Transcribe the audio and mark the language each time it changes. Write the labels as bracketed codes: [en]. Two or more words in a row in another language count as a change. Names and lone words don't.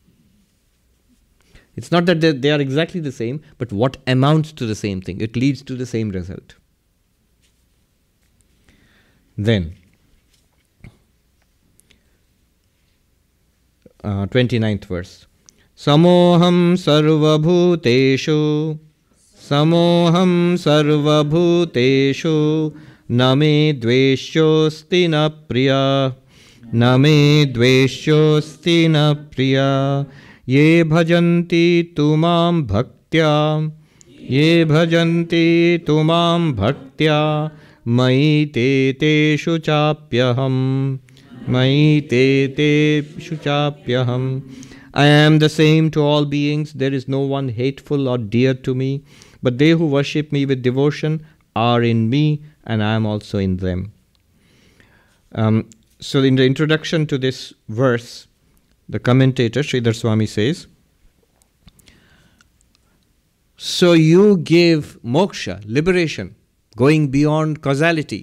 [en] It's not that they are exactly the same, but what amounts to the same thing. It leads to the same result. Then, 29th verse. [sa] समोहं सर्वभूतेषु, समोहं सर्वभूतेषु, न मे द्वेष्योस्ति न प्रियः, न मे द्वेष्योस्ति न प्रियः, ये भजन्ति मयि भक्त्या, ये भजन्ति मयि भक्त्या, मयि तेषु चाप्यहम्, मयि तेषु चाप्यहम्. [en] I am the same to all beings. There is no one hateful or dear to me, but they who worship me with devotion are in me, and I am also in them. So in the introduction to this verse, the commentator, Sridhar Swami, says, so you give moksha, liberation, going beyond causality.